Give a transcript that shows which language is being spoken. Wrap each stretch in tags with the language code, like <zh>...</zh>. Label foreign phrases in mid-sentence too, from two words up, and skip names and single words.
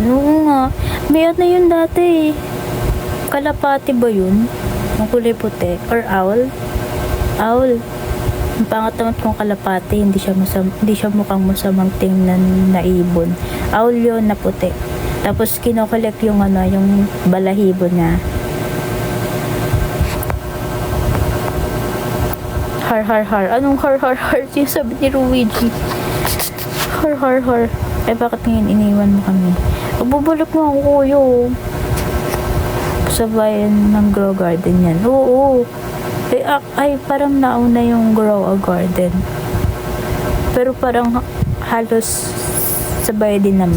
<tl>Oo nga, may yun dati Kalapati ba yun? Yung kulay puti? Or owl? Owl. Ang pangat naman kung kalapati, hindi siya mukhang masamang tingnan na ibon. Owl yun na puti. Tapos kinokolekt yung yung balahibo niya. Har har har. Anong har har har? Sabi ni Luigi. Har har har. Bakit ngayon iniwan mo kami? Bubulok mo ako, kuyo. Sa bayan ng Grow Garden yan. Oo. Ay, parang nauna yung Grow a Garden. Pero parang halos sabay din naman.</tl>